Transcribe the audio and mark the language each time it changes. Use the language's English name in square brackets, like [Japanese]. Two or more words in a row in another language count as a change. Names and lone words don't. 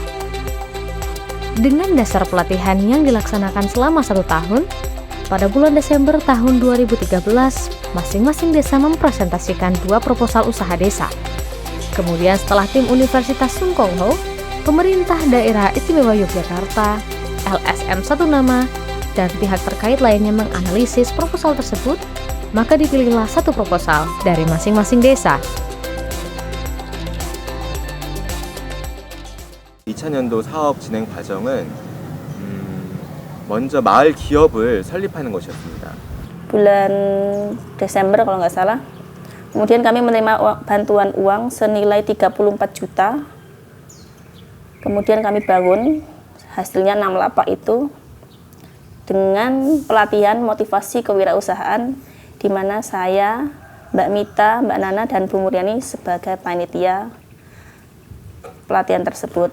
[Indonesian] Dengan dasar pelatihan yang dilaksanakan selama 1 tahun, pada bulan Desember tahun 2013, masing-masing desa mempresentasikan 2 proposal usaha desa. Kemudian setelah tim Universitas Sungkongho, pemerintah daerah istimewa Yogyakarta, LSM Satu Nama, dan pihak terkait lainnya menganalisis proposal tersebut, maka dipilihlah 1 proposal dari masing-masing desa. [Korean] 2000년도 사업 진행 과정은 먼저 마을 기업을 설립하는 것이었습니다. [Indonesian] Bulan Desember kalau nggak salah. Kemudian kami menerima bantuan uang senilai 34 juta. Kemudian kami bangun, hasilnya 6 lapak itu dengan pelatihan motivasi kewirausahaan, di mana saya, Mbak Mita, Mbak Nana, dan Bu Muryani sebagai panitia pelatihan tersebut.